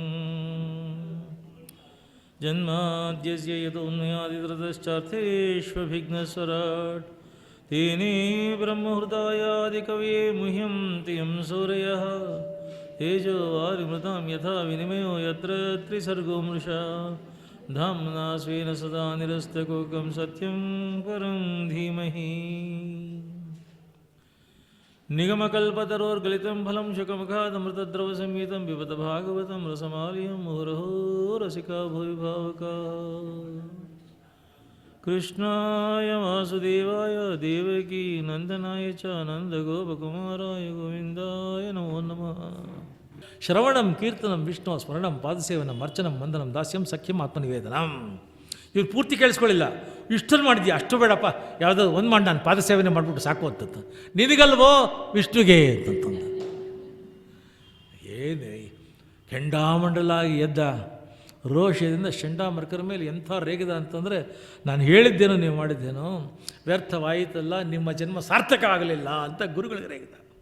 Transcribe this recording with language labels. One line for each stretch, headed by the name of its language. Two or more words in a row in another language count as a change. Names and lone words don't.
Sanskrit: ಜನ್ಮಾದ್ಯಸ್ಯ ಯತೋನ್ಮಯಾದಿತರತಶ್ಚಾರ್ಥೇಷ್ವಭಿಘ್ನಸ್ವರಾಟ್ ತೇನೇ ಬ್ರಹ್ಮಹೃದಾಯಾದಿಕವಯೇ ಮುಹ್ಯಂತಿ ಯಂ ಸೂರಯಃ ತೇಜೋ ವಾರಿಮೃತಾಂ ಯಥಾ ವಿನಿಮಯೋ ಯತ್ರ ತ್ರಿಸರ್ಗೋ ಮೃಷಾ ಧಾಮ್ನಾ ಸ್ವೇನ ಸದಾ ನಿರಸ್ತಕೂಕಂ ಸತ್ಯಂ ಪರಂ ಧೀಮಹಿ. ನಿಗಮಕಲ್ಪತರೋರ್ಗಲಿತಂ ಫಲಂ ಶುಕಮುಖಾದಮೃತದ್ರವಸಂಯುತಂ ಪಿಬತ ಭಾಗವತಂ ರಸಮಾಲಿಯಂ ಮುಹುರಹೋ ರಸಿಕಾ ಭುವಿ ಭಾವುಕಾಃ. ಕೃಷ್ಣಾಯ ವಾಸುದೇವಾಯ ದೇವಕೀ ನಂದನಾಯ ಚ ನಂದಗೋಪಕುಮಾರಾಯ ಗೋವಿಂದಾಯ ನಮೋ ನಮಃ. ಶ್ರವಣಂ ಕೀರ್ತನಂ ವಿಷ್ಣು ಸ್ಮರಣಂ ಪಾದಸೇವನಂ ಅರ್ಚನಂ ವಂದನಂ ದಾಸ್ಯಂ ಸಖ್ಯಂ ಆತ್ಮನಿವೇದನಂ.
Kannada: ಇವ್ರು ಪೂರ್ತಿ ಕೇಳಿಸ್ಕೊಳ್ಳಿಲ್ಲ. ಇಷ್ಟನ್ನು ಮಾಡಿದ್ಯಾ, ಅಷ್ಟು ಬೇಡಪ್ಪ, ಯಾವುದೋ ಒಂದು ಮಾಡಿ ನಾನು ಪಾದಸೇವನೆ ಮಾಡಿಬಿಟ್ಟು ಸಾಕು ಅಂತಂತ. ನಿನಗಲ್ವೋ ವಿಷ್ಣುಗೆ ಅಂತಂತಂದ. ಏನೇ ಕೆಂಡಾಮಂಡಲಾಗಿ ಎದ್ದ ರೋಷದಿಂದ ಚಂಡಾಮರ್ಕರ ಮೇಲೆ ಎಂಥ ರೇಗಿದ ಅಂತಂದರೆ, ನಾನು ಹೇಳಿದ್ದೇನೋ ನೀವು ಮಾಡಿದ್ದೇನೋ ವ್ಯರ್ಥವಾಯಿತಲ್ಲ, ನಿಮ್ಮ ಜನ್ಮ ಸಾರ್ಥಕ ಆಗಲಿಲ್ಲ ಅಂತ ಗುರುಗಳಿಗೆ ರೇಗಿದ.